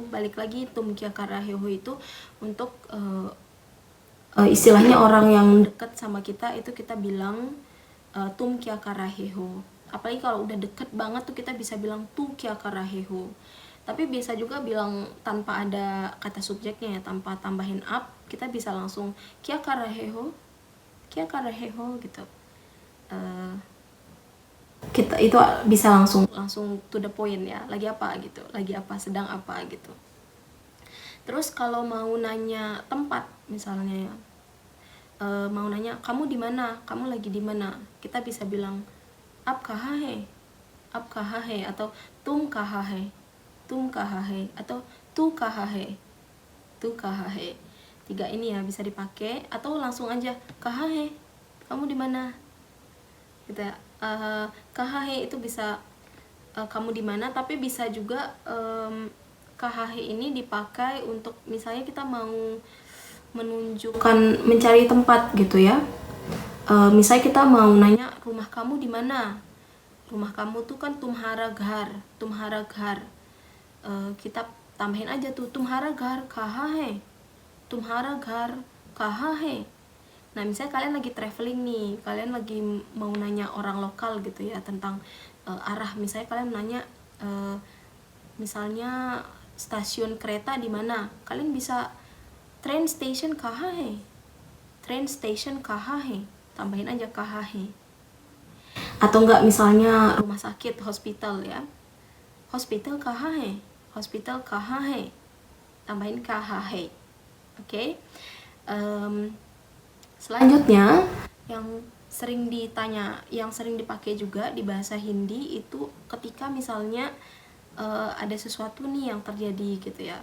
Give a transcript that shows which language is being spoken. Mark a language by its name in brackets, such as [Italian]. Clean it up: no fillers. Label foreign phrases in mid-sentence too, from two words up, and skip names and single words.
[Indonesian] Balik lagi, [Hindi] तुम क्या कर रहे हो [Indonesian] itu untuk istilahnya orang yang dekat sama kita, itu kita bilang [Hindi] तुम क्या कर रहे हो. [Indonesian] Apalagi kalau udah deket banget tuh kita bisa bilang [Hindi] तू क्या कर रहे हो. [Indonesian] Tapi bisa juga bilang tanpa ada kata subjeknya ya, tanpa tambahin up, kita bisa langsung [Hindi] क्या कर रहे हो, क्या कर रहे हो [Indonesian] gitu. Kita itu bisa langsung [English] to the point [Indonesian] ya, lagi apa gitu, lagi apa, sedang apa gitu. Terus kalau mau nanya tempat misalnya ya, mau nanya kamu di mana, kamu lagi di mana, kita bisa bilang [Hindi] आप कहाँ है, आप कहाँ है, [Indonesian] atau [Hindi] तुम कहाँ है, तुम कहाँ है, [Indonesian] atau [Hindi] तू कहाँ है, तू कहाँ है. [Indonesian] 3 ini ya bisa dipakai. Atau langsung aja [Hindi] कहाँ है, [Indonesian] kamu di mana gitu ya. kahahe itu bisa kamu di mana, tapi bisa juga kahahe ini dipakai untuk misalnya kita mau menunjukkan mencari tempat gitu ya. Misalnya kita mau nanya rumah kamu di mana. Rumah kamu tuh kan [Hindi] तुम्हारा घर. [Indonesian] Kita tambahin aja tuh [Hindi] तुम्हारा घर कहाँ है. तुम्हारा घर कहाँ है. [Indonesian] Nah, misalnya kalian lagi traveling nih, kalian lagi mau nanya orang lokal gitu ya tentang arah. Misalnya kalian nanya misalnya stasiun kereta di mana, kalian bisa [English] train station [Indonesian] kahahe. [English] Train station [Indonesian] kahahe. Tambahin aja kahahe. Atau enggak misalnya rumah sakit, hospital ya. Hospital kahahe. Hospital kahahe. Tambahin kahahe. Oke. Selanjutnya yang sering ditanya, yang sering dipakai juga di bahasa Hindi itu ketika misalnya ada sesuatu nih yang terjadi gitu ya.